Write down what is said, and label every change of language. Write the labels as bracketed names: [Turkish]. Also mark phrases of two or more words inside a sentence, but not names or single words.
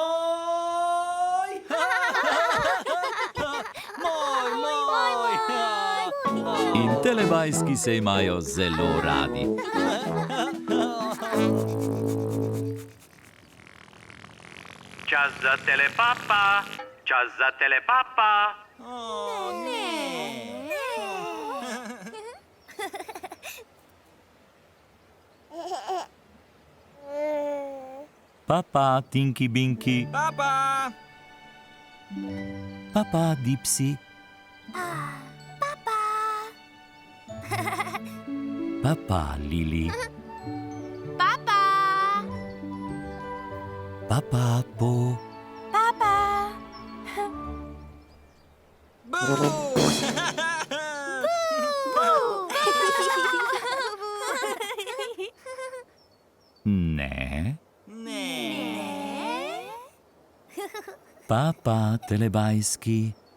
[Slovenian] In telebajski se imajo zelo radi. Čas za telepapa, čas za telepapa. Papa, Tinky Binky. Papa! Papa, Dipsy. Papa, Lili. Papa! Papa, Po. Papa! Ne. Ne. Papa, telebajski.